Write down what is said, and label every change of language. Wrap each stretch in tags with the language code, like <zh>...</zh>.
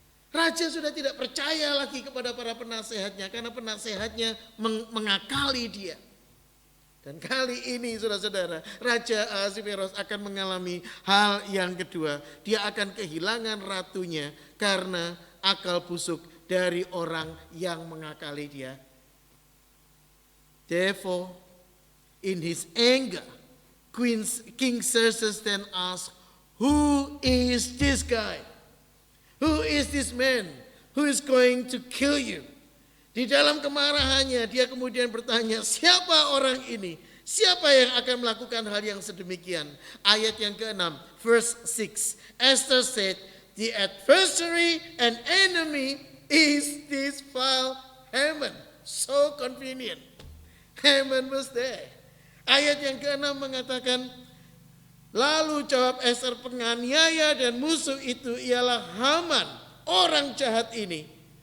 <id>Raja sudah tidak percaya lagi kepada para penasehatnya karena penasehatnya mengakali dia. Dan kali ini saudara-saudara, Raja Ahasveros akan mengalami hal yang kedua. Dia akan kehilangan ratunya karena akal busuk dari orang yang mengakali dia.</id> <en>Therefore, in his anger, King Xerxes then asked, who is this guy? Who is this man who is going to kill you?</en> <id>Di dalam kemarahannya dia kemudian bertanya, siapa orang ini? Siapa yang akan melakukan hal yang sedemikian? Ayat yang ke-6,</id> <en>verse 6. Esther said, the adversary and enemy is this vile Haman. So convenient. Haman was there.</en> <id>Ayat yang ke-6 mengatakan, lalu jawab Esther, penganiaya dan musuh itu ialah Haman, orang jahat ini.</id>